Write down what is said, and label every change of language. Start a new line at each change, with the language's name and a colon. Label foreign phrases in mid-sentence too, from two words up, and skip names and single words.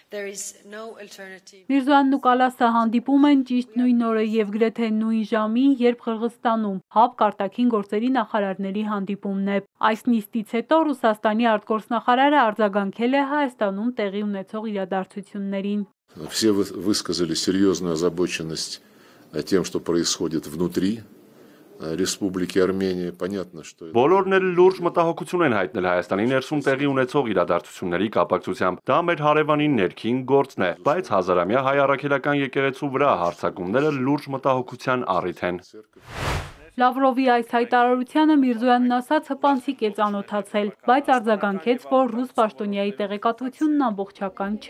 Armenian: Միրզոյանն ու Կալասը հանդիպում են ճիշտ նույն օրը եւ գրեթե նույն ժամին, երբ Қырғызստանում ՀԱՊԿ արտաքին գործերի նախարարների հանդիպումն է։ Այս նիստից հետո Ռուսաստանի արտգործնախարարը արձագանքել է Հայաստանում տեղի ունեցող իրադարձություններին։
Russian: Все высказали серьезную озабоченность тем, что происходит внутри Республики Армения. Понятно, что
Armenian: Բոլորն էլ լուրջ մտահոգություն են հայտնել Հայաստանի ներսում տեղի ունեցող իրադարձությունների կապակցությամբ։ Դա մեր հարևանի ներքին գործն է, բայց հազարամյա հայ առաքելական եկեղեցու վրա հարձակումները լուրջ մտահոգության առիթ են։ Լավրովի այս հայտարարությանը Միրզոյանն ասաց հպանցիկ է ծանոթացել, բայց արձագանքեց, որ ռուս պաշտոնյայի տեղեկատվությունն ամբողջական չէ։